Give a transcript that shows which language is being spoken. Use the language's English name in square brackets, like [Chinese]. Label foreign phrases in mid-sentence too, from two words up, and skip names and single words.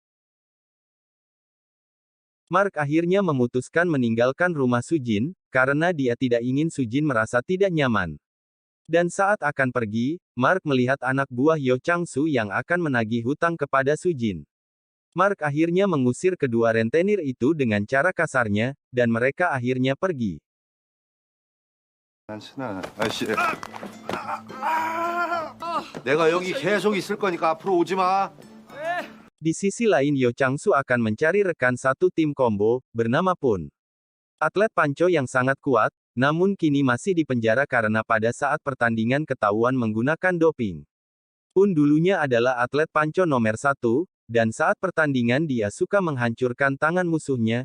[Indonesian] Mark akhirnya memutuskan meninggalkan rumah Sujin, karena dia tidak ingin Sujin merasa tidak nyaman. Dan saat akan pergi, Mark melihat anak buah Yo Chang-su yang akan menagih hutang kepada Sujin. Mark akhirnya mengusir kedua rentenir itu dengan cara kasarnya, dan mereka akhirnya pergi. [Korean] 아저씨. 내가 여기 계속 있을 거니까 앞으로 오지 마. [Indonesian] Di sisi lain Yo Chang-su akan mencari rekan satu tim combo, bernama Pun. Atlet panco yang sangat kuat, namun kini masih di penjara karena pada saat pertandingan ketahuan menggunakan doping. Pun dulunya adalah atlet panco nomor 1, dan saat pertandingan dia suka menghancurkan tangan musuhnya.